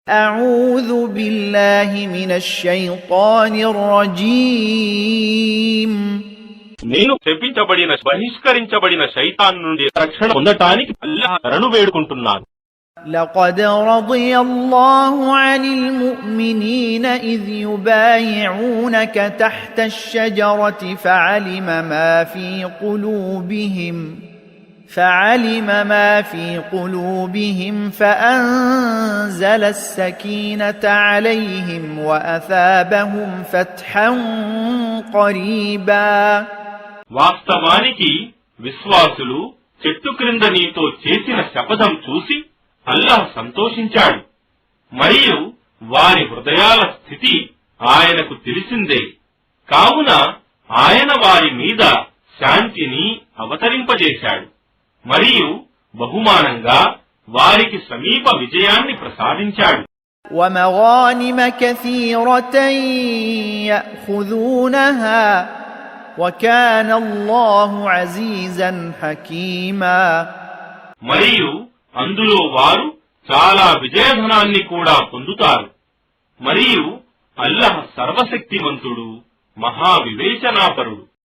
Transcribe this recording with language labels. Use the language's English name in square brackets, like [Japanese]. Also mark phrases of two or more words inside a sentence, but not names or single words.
[Arabic] أعوذ بالله من الشيطان الرجيم [Telugu] నేను శపించబడిన బహిష్కరించబడిన శైతాన్ నుండి రక్షణ పొందటానికి అల్లాహ్ శరణు వేడుకుంటున్నాను. [Arabic] لقد رضي الله عن المؤمنين إذ يبايعونك تحت الشجرة فعلم ما في قلوبهم فأنزل السكينة عليهم وأثابهم فتحا قريبا. [Telugu] వాస్తవానికి విశ్వాసులు చెట్టు క్రింద నీతో చేసిన శపథం చూసి అల్లాహ్ సంతోషించాడు మరియు వారి హృదయాల స్థితి ఆయనకు తెలిసిందే. కావున ఆయన వారి మీద శాంతిని అవతరింపజేశాడు మరియు బహుమానంగా వారికి సమీప విజయాన్ని ప్రసాదించాడు. [Arabic] وَمَغَانِمَ كَثِيرَةً يَأْخُذُونَهَا وَكَانَ اللَّهُ عَزِيزًا حَكِيمًا. [Telugu] మరియు అందులో వారు చాలా విజయధనాన్ని కూడా పొందుతారు మరియు అల్లాహ్ సర్వశక్తిమంతుడు మహావివేచనాపరుడు.